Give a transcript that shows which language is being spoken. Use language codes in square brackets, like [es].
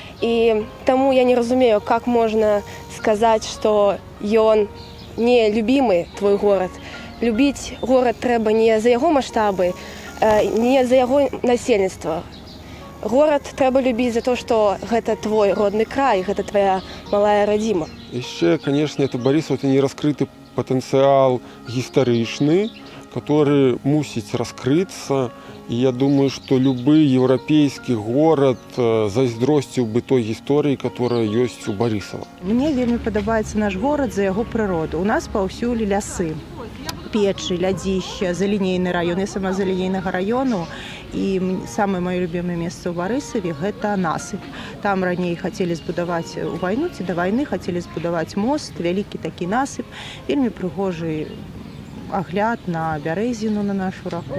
[be] І таму я не разумею, як можна сказаць, што ён не любімы твой горад. Любіць горад трэба не за яго маштабы, не за яго насельніцтва. Горад трэба любіць за то, што гэта твой родны край, гэта твоя малая радзіма. [ru] Еще, конечно, это Барысаў, это нераскрыты потенциал [be] гістарычны, [ru] который [be] мусіць [ru] раскрыться. И я думаю, что любой европейский город [be] зайздросціў бы той гісторыі, [ru] которая есть у Барысава. [be] Мне вельмі падабаецца наш горад за яго прыроду. У нас паўсюль лясы, печы, лядзішча, залінейны раён. Я сама з залінейнага раёну. І самае маё любімае месца ў Барысаве – гэта насыпь. Там раней хацелі збудаваць у вайну ці да вайны, хацелі збудаваць мост, вялікі такі насыпь, вельмі прыгожы агляд на бярэзіну, на нашу раку.